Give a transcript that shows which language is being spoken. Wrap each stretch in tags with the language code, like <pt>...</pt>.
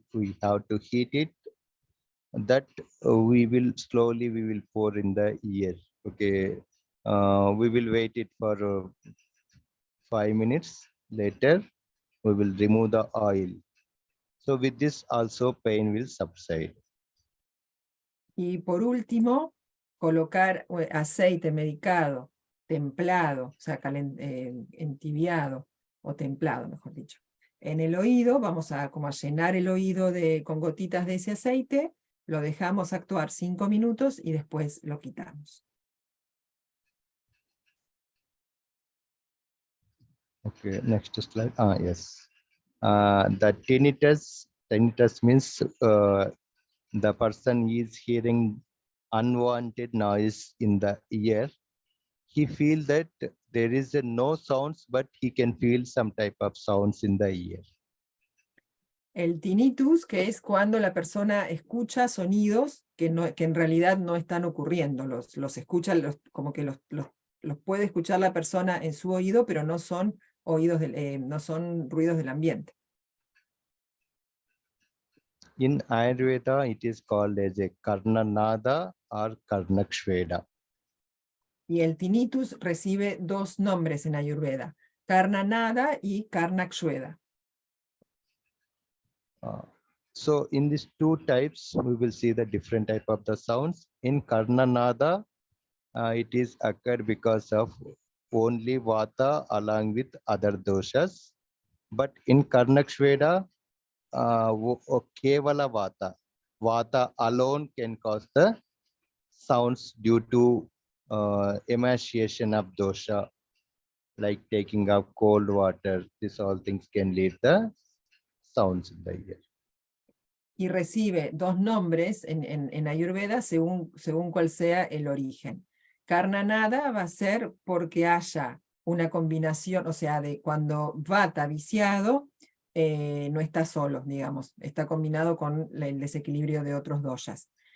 <en>We have to heat it. That we will pour in the ear. Okay, we will wait it for 5 minutes. Later, we will remove the oil. So with this also pain will subside.</en> <es>Y por último, colocar aceite medicado, templado, o sea, entibiado o templado, mejor dicho. En el oído, vamos a llenar el oído con gotitas de ese aceite, lo dejamos actuar 5 minutos y después lo quitamos.</es> <en>Okay, next slide. Yes. The tinnitus means the person is hearing unwanted noise in the ear. He feels that there is no sounds, but he can feel some type of sounds in the ear.</en> <es>El tinnitus, que es cuando la persona escucha sonidos que en realidad no están ocurriendo, los escucha, como que los puede escuchar la persona en su oído, pero no son no son ruidos del ambiente.</es> <en>In Ayurveda, it is called as a Karnanada or Karnakshveda.</en> <es>Y el tinnitus recibe 2 nombres en Ayurveda, Karnanada y Karnakshveda.</es> <en>So in these 2 types, we will see the different type of the sounds. In Karnanada, it is occurred because of only Vata along with other doshas. But in Karnakshveda, Kevala Vata alone can cause the sounds due to emaciation of dosha, like taking of cold water. These all things can lead the sounds in the ear.</en> <es>Y recibe 2 nombres en Ayurveda según cuál sea el origen. Karnanada va a ser porque haya una combinación, o sea, de cuando Vata viciado, no está solo, digamos, está combinado con el desequilibrio de otros doshas.</es>